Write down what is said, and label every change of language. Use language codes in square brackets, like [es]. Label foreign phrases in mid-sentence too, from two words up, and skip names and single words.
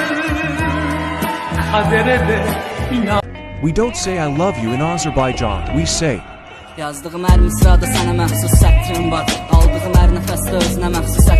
[tr] Kadere de inan. [en] We don't say I love you in Azerbaijan, we say [az] Yazdığım hər misrada sənə məxsus sətrim var. Aldığım hər nəfəsdə özünə məxsus